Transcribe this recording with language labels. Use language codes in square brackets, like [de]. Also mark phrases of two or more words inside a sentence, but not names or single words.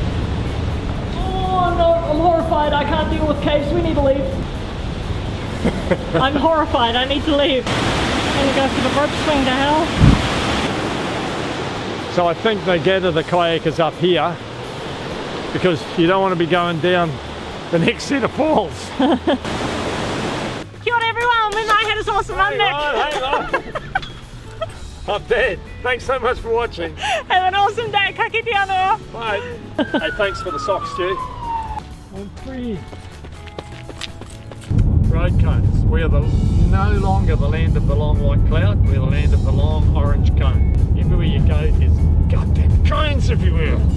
[en] Oh no, I'm horrified. I can't deal with caves. We need to leave. I'm horrified. I need to leave. I'm gonna go for the rope swing to hell. So I think they gather the kayakers up here because you don't want to be going down the next set of falls. [mi] Kia ora [en] everyone, when I had is awesome. I'm Nick. Hang on. I'm dead. Thanks so much for watching. Have an awesome day. [mi] Ka kite anō. [en] Bye. Hey, thanks for the socks, Stu. On 3. Road cones. We're no longer the land of the long white cloud. We're the land of the long orange cone. Everywhere you go, there's goddamn cones everywhere.